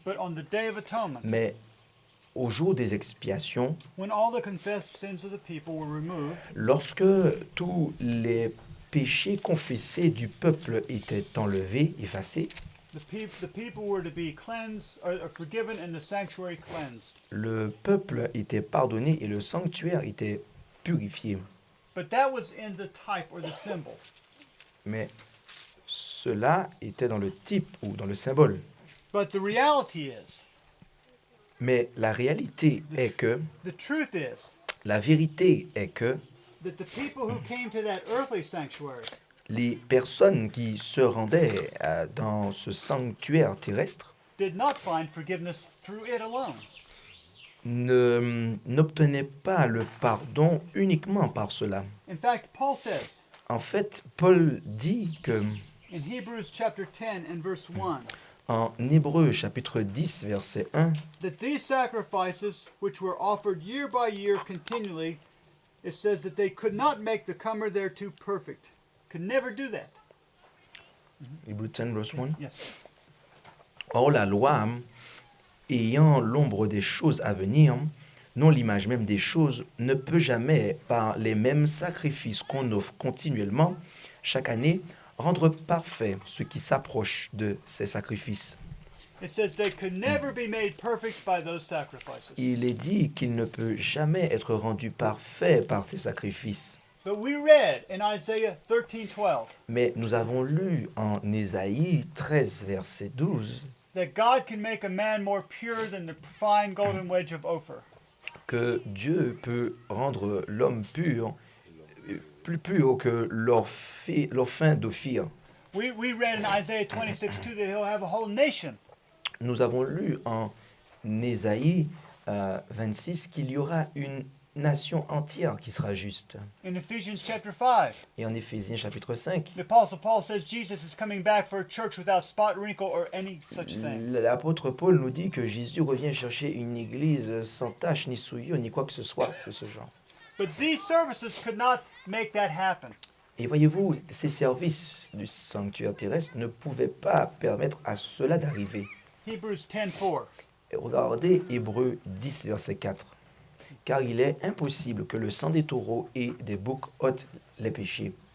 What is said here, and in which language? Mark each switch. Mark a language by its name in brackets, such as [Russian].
[English] But on the Day of Atonement, [French] Mais au jour des expiations, [English] when all the confessed sins of the people were removed, [French] lorsque tous les péchés confessés du peuple étaient enlevés, effacés, [English] the people were to be cleansed or forgiven and the sanctuary cleansed. [French] le peuple était pardonné et le sanctuaire était purifié. [English] But that was in the type or the symbol. [French] Mais cela était dans le type ou dans le symbole. [English] But the reality is, [French] Mais la réalité est que, [English] the truth is, [French] la vérité est que [English] that the people who came to that earthly sanctuary [French] les personnes qui se rendaient dans ce sanctuaire terrestre [English] did not find forgiveness through it alone. [French] n'obtenaient pas le pardon uniquement par cela. [English] In fact, Paul says [French] En fait, Paul dit que [English] in Hebrews chapter 10 and verse 1 [French] en Hébreux chapitre 10 verset 1 [English] that these sacrifices which were offered year by year continually, it says that they could not make the comer thereto perfect. Could never do that. [French] Hébreux 10 verse 1. [English] Yes. [French] Or la loi, ayant l'ombre des choses à venir, non l'image même des choses, ne peut jamais, par les mêmes sacrifices qu'on offre continuellement, chaque année, rendre parfait ce qui s'approche de ces sacrifices. [English] It says they could never be made perfect by those sacrifices. [French] Il est dit qu'il ne peut jamais être rendu parfait par ces sacrifices. [English] But we read in Isaiah 13:12 [French] Mais nous avons lu en Ésaïe 13, verset 12, [English] that God can make a man more pure than the fine golden wedge of Ophir. [French] que Dieu peut rendre l'homme pur, plus pur que l'orphin d'Ophir. [English] We read in Isaiah 26:2 that he'll have a whole nation. [French] Nous avons lu en Ésaïe 26 qu'il y aura une nation entière qui sera juste. [English] In Ephesians chapter 5, [French] Et en Éphésiens chapitre 5, [English] the Apostle Paul says Jesus is coming back for a church without spot, wrinkle, or any such thing. [French] l'apôtre Paul nous dit que Jésus revient chercher une église sans tache, ni souillure, ni quoi que ce soit de ce genre. [English] But these services could not make that happen. [French] Et voyez-vous, ces services du sanctuaire terrestre ne pouvaient pas permettre à cela d'arriver. [English] Hebrews 10:4. [French] Et regardez Hébreux 10, verset 4. Car il est impossible que le sang des taureaux et des boucs ôte les péchés.